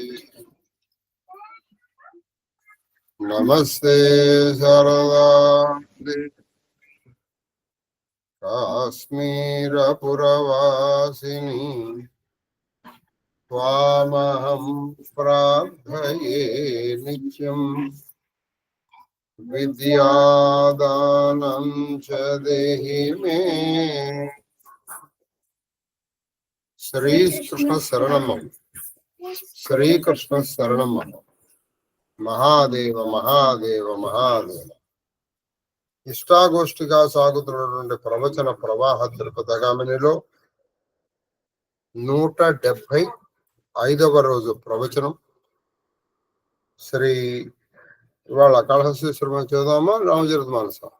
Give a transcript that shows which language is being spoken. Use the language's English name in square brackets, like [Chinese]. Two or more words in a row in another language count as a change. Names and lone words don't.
[Sanskrit] नमस्ते शारदाम्बे काश्मीरपुरवासिनी त्वामहं प्रार्थये नित्यम् विद्यादानं च देहि मे। श्रीकृष्ण शरणं श्रीकृष्ण शरणं మహాదేవ మహాదేవ మహాదేవ. [Telugu] ఇష్టాగోష్ఠిగా సాగుతున్నటువంటి ప్రవచన ప్రవాహ తిరుపతగామినిలో 175వ రోజు ప్రవచనం. శ్రీ ఇవాళ కాళహస్తీశ్వరం చదువుదామా రామచరిత మానస?